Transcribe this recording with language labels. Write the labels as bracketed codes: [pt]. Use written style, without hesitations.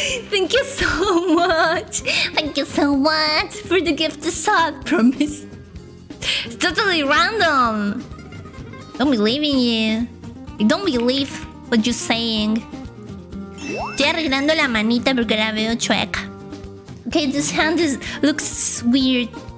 [en] Thank you so much. Thank you so much for the gift of sub. Promise. It's totally random. Don't believe in you. I don't believe what you're saying. [es] Estoy arreglando la manita porque la veo chueca. [en] Okay, this hand looks weird.